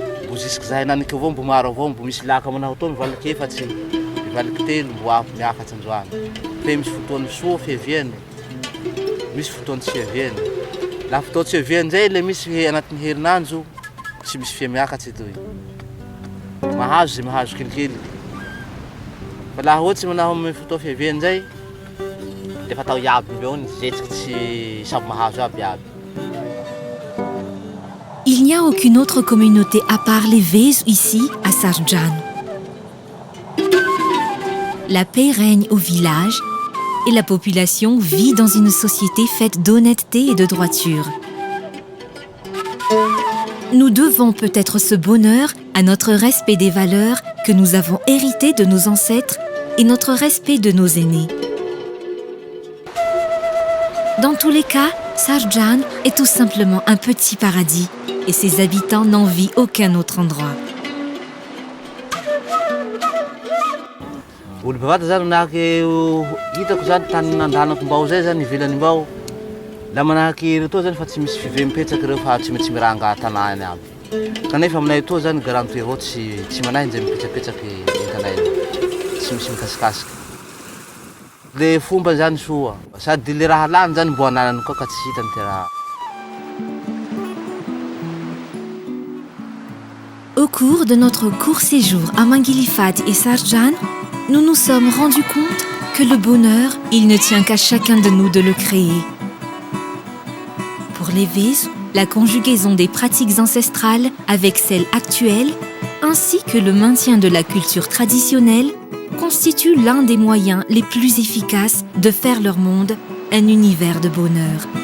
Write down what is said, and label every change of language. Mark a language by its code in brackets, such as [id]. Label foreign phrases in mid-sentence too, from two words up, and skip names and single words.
[mg] mbo jusque zahay naniky avao mbo maro avao mbo misy laka amanao tao mivaliky efatsy mivaliky telo mbo afo miakatsy androany fe misy fotoany soa fiaviany misy fotoany tsy fiaviany laha fotoa tsy fiaviany zay le misy anatin'ny herinandro tsy misy fia miakatsy etoy mahazo zay mahazo kelikely fa laha ohatsy manao amy fotoa fiaviany zay de fatao iaby mbeo ny zetsiky tsy samy mahazo aby iaby. [fr] Il n'y a aucune autre communauté à part les Vezo ici, à Sarjan. La paix règne au village et la population vit dans une société faite d'honnêteté et de droiture. Nous devons peut-être ce bonheur à notre respect des valeurs que nous avons héritées de nos ancêtres et notre respect de nos aînés. Dans tous les cas, Sarjan est tout simplement un petit paradis et ses habitants n'envient aucun autre endroit. [mg] Olo bevata zany manahaky hitako zany tany nandanako mbao zay zany ivelany mbao la manahaky retoa zany fa tsy misy five mipetraky reo fa tsy maintsy miranga tanàny aby kanefa aminay toa zany garantoy avao tsy manahy zay mipetrapetraky tanay tsy misy mikasikasiky le fomba zany soa sady le raha lany zany mbo ananany koa ka tsy hitany ty raha. [fr] Au cours de notre court séjour à Mangilifat et Sarjan, nous nous sommes rendus compte que le bonheur, il ne tient qu'à chacun de nous de le créer. Pour les Vezo, la conjugaison des pratiques ancestrales avec celles actuelles, ainsi que le maintien de la culture traditionnelle, constitue l'un des moyens les plus efficaces de faire leur monde un univers de bonheur.